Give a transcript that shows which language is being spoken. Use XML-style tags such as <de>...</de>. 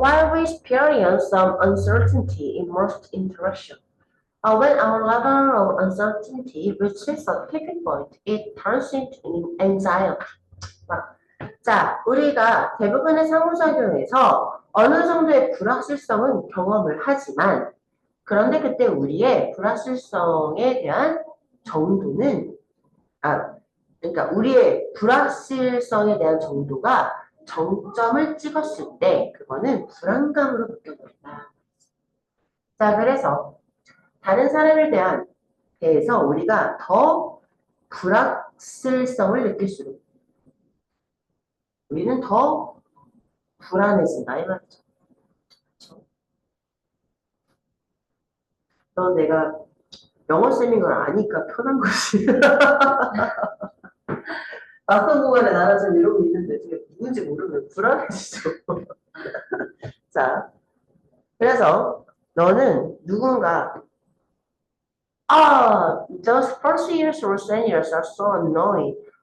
<en>While we experience some uncertainty in most interaction, when our level of uncertainty reaches a tipping point, it turns into anxiety.</en> <ko>자, 우리가 대부분의 상호작용에서 어느 정도의 불확실성은 경험을 하지만, 그런데 그때 우리의 불확실성에 대한 정도는, 그러니까 우리의 불확실성에 대한 정도가 정점을 찍었을 때, 그거는 불안감으로 바뀌어버린다. 자, 그래서 다른 사람에 대해서 우리가 더 불확실성을 느낄수록 우리는 더 불안해진다 이 말이죠. 그렇죠? 너 내가 영어쌤인 걸 아니까 편한 거지. 막상 공간에 나는 지금 이러고 있는데 지금 누군지 모르면 불안해지죠. 자, 그래서 너는 누군가</ko> <en>those first years or seniors are so annoying.</en>